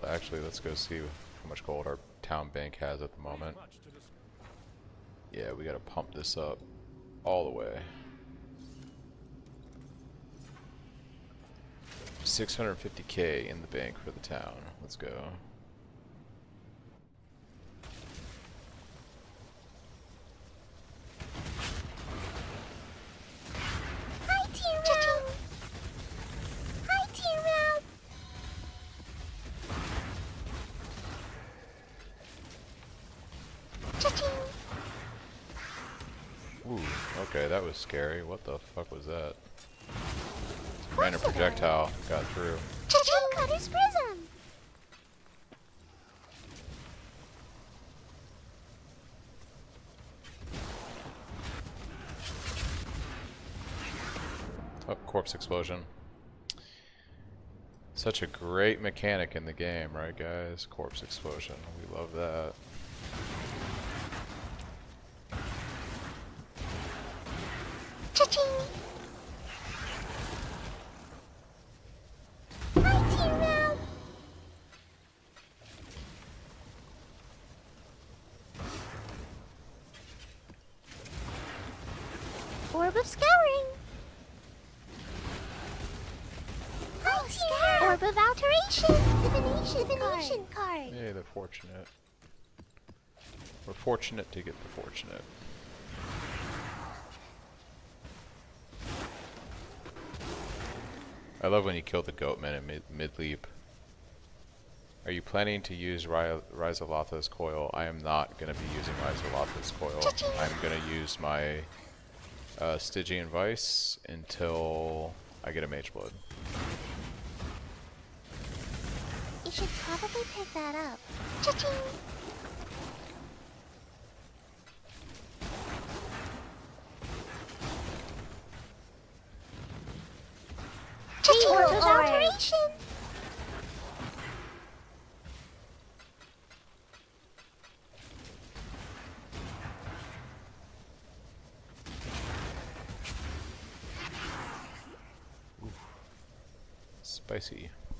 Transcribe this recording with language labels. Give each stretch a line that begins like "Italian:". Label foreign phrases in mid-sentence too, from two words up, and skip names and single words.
English: Actually, let's go see how much gold our town bank has at the moment. Yeah, we gotta pump this up all the way. 650k in the bank for the town. Let's go. Hi, Tiro! Hi, Tiro! Cha-ching! Ooh, okay, that was scary. What the fuck was that? Random projectile got through. Cha-ching! Cutter's Prism! Oh, corpse explosion. Such a great mechanic in the game, right guys? Corpse explosion. We love that. Cha-ching! Hi, Tiro! Orb of Scouring! Hi, Tiro! Orb of Alteration! Divination card! Yay, the fortunate. We're fortunate to get the fortunate. I love when you kill the goatman in mid-leap. Are you planning to use Rhizolotha's coil? I am not going to be using Rhizolotha's coil. I'm going to use my Stygian Vice until I get a Mage Blood. You should probably pick that up. Cha-ching! Cha-ching! Orb of Alteration! Spicy.